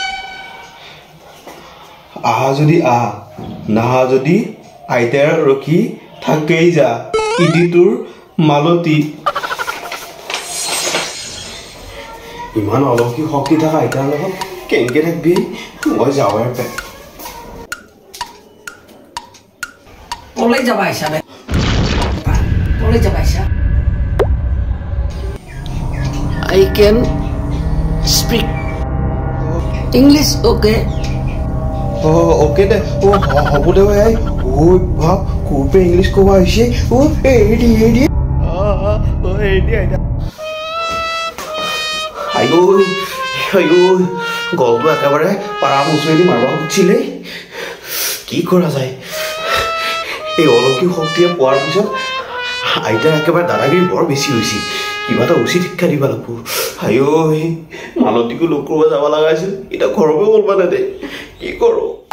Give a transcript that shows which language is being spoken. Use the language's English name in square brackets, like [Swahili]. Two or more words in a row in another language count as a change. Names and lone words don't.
[Assamese] আহা যদি আহ নাহা যদি আইতাৰ ৰখি থাকেই যা ইদি তোৰ মালতী ইমান অলৌকিক শক্তি থকা আইতাৰ লগত কেনেকে থাকবি মই যাওঁৰ পে পলাই যাবা Aisha বে. পলাই যাবা Aisha. [English] I can speak English, okay? [Assamese] Okay দে হ'ব দে ভাই ঐ বাপ কোপে ইংলিছ ক'ব আহিছে এৰি গলটো একেবাৰে পাৰা মুচুৱেদি মাৰিব খুজিছিলে কি কৰা যায় এই অলৌকিক শক্তিয়ে পোৱাৰ পিছত আইতাৰ একেবাৰে দাদাগিৰি বৰ বেছি হৈছে কিবা এটা উচিত শিক্ষা দিব লাগিব মালতীকো লগ কৰিব যাব লগা আছিল এতিয়া ঘৰকে ওলবা নেদে কি কৰোঁ